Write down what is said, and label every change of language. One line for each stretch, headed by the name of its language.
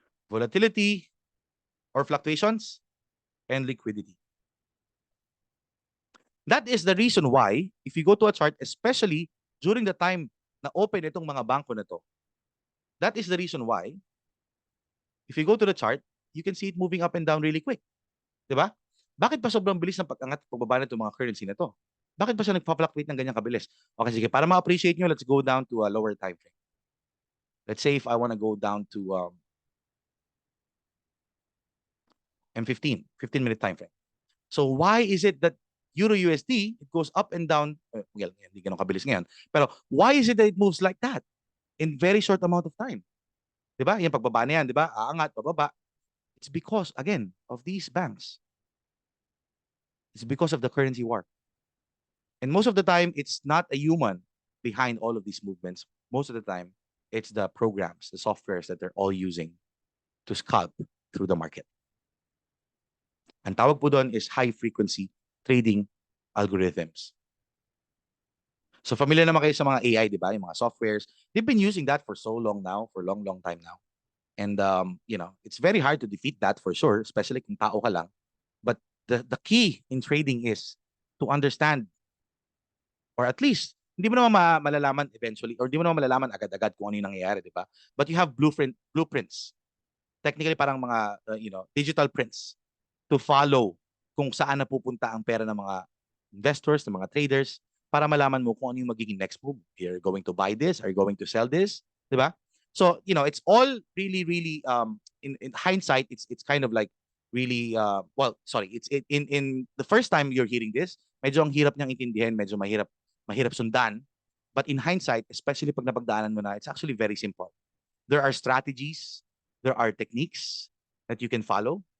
English: Volatility or fluctuations and liquidity. That is the reason why, if you go to a chart, especially during the time
Filipino: na open itong mga bangko na to,
English: that is the reason why, if you go to the chart, you can see it moving up and down really quick.
Filipino: Diba? Bakit pa sobrang bilis ng pag-angat at pagbaba nitong mga currency na to? Bakit pa siya nagpa-fluctuate ng ganyan kabilis?
English: Okay,
Filipino: sige, para ma-appreciate nyo,
English: let's go down to a lower time frame. Let's say if I want to go down to M15, 15-minute time frame. So why is it that Euro USD, it goes up and down, well,
Filipino: hindi ganun kabilis ngayon, pero
English: why is it that it moves like that in very short amount of time? Diba?
Filipino: Yan, pagbaba na yan, diba? Aangat, pababa.
English: It's because, again, of these banks. It's because of the currency war. And most of the time, it's not a human behind all of these movements. Most of the time, it's the programs, the softwares that they're all using to scalp through the market.
Filipino: Ang tawag po doon is high-frequency trading algorithms. So familiar naman kayo sa mga AI, di ba? Yung mga softwares.
English: They've been using that for so long now, for a long, long time now. And, it's very hard to defeat that for sure, especially
Filipino: kung tao ka lang.
English: But the key in trading is to understand, or at least,
Filipino: hindi mo naman malalaman eventually, or hindi mo naman malalaman agad-agad kung ano yung nangyayari, di ba?
English: But you have blueprints.
Filipino: Technically, parang mga, digital prints to follow kung saan napupunta ang pera ng mga investors, ng mga traders, para malaman mo kung ano yung magiging next move.
English: You're going to buy this, are you going to sell this, di ba? So, it's all really, really, in hindsight, it's kind of like really, it's in the first time you're hearing this,
Filipino: medyo ang hirap niyang intindihin, medyo mahirap sundan.
English: But in hindsight, especially
Filipino: pag napagdaanan mo na,
English: it's actually very simple. There are strategies, there are techniques that you can follow.